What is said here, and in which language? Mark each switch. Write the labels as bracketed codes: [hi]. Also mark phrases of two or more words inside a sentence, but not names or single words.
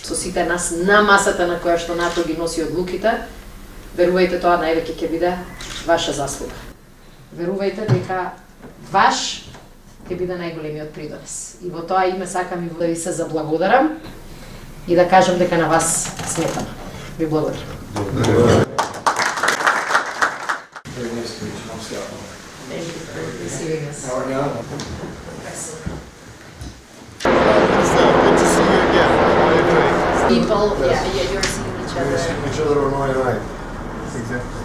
[mk] Со сите нас на масата на која што НАТО ги носи одлуките, верувајте, тоа највеќе ќе биде ваша заслуга. Верувајте дека ваш ќе биде најголемиот придонес. И во тоа име сакам и да ви се заблагодарам и да кажам дека на вас сметам. Ви благодарам. [en] Thank you for receiving us. Good to see you again. How are you doing? People, yeah, you're seeing each other. Each other on my right. Exactly.